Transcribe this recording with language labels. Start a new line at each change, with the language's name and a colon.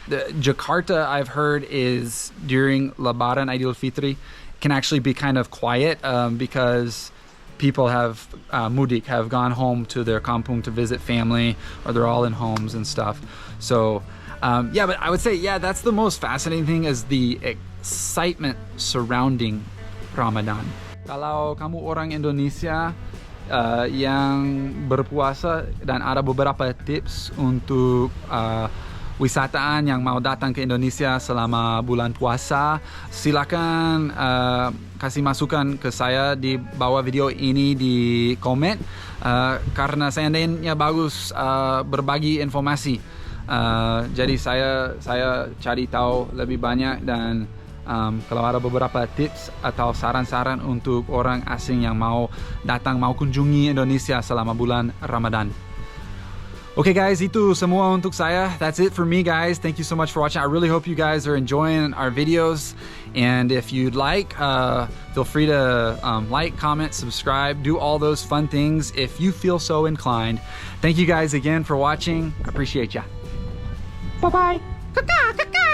English: Jakarta, I've heard, is during Lebaran Eid al-Fitr can actually be kind of quiet because people have mudik, have gone home to their kampung to visit family, or they're all in homes and stuff. So yeah, but I would say, yeah, that's the most fascinating thing, is the excitement surrounding Ramadan.
Indonesian: Kalau kamu orang Indonesia yang berpuasa dan ada beberapa tips untuk wisataan yang mau datang ke Indonesia selama bulan puasa, silakan kasih masukan ke saya di bawah video ini di komen, karena seandainya bagus berbagi informasi. Jadi saya cari tahu lebih banyak, dan kalau ada beberapa tips atau saran-saran untuk orang asing yang mau datang, mau kunjungi Indonesia selama bulan Ramadan.
English: Okay guys,
Indonesian: itu semua untuk saya.
English: That's it for me, guys. Thank you so much for watching. I really hope you guys are enjoying our videos. And if you'd like, feel free to like, comment, subscribe, do all those fun things if you feel so inclined. Thank you guys again for watching. I appreciate ya. Bye-bye.